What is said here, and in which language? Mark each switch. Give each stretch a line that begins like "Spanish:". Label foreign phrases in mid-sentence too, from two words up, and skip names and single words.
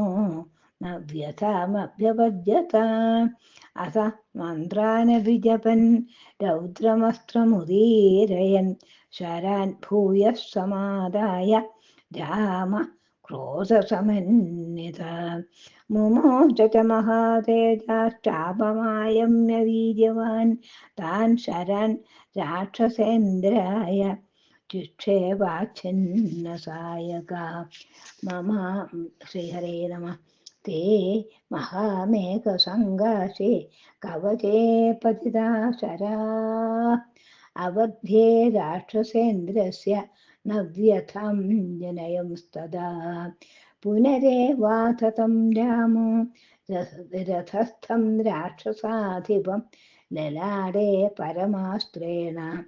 Sanskrit: ന വ്യഥാമഭ്യപദ്യത അഥ മന്ത്രാനഭിജപൻ രൗദ്രമസ്ത്രമുദീരയൻ ശരാൻ ഭൂയഃ സമാദായ രാമ ക്രോധസമന്വിത മുമോച ച മഹാതേജാശ്ചാപമായമ്യ വീര്യവാൻ താൻ ശരാൻ രാക്ഷസേന്ദ്രായ ചിക്ഷേപാച്ഛിന്നസായക. മമ ശ്രീഹരേ നമഃ. ते महामेघसङ्गाशे कवचे पतिता शराः अवध्ये राक्षसेन्द्रस्य न व्यथं जनयंस्तदा पुनरेवाथ तं रामो रथस्थं राक्षसाधिपं ललाटे परमास्त्रेण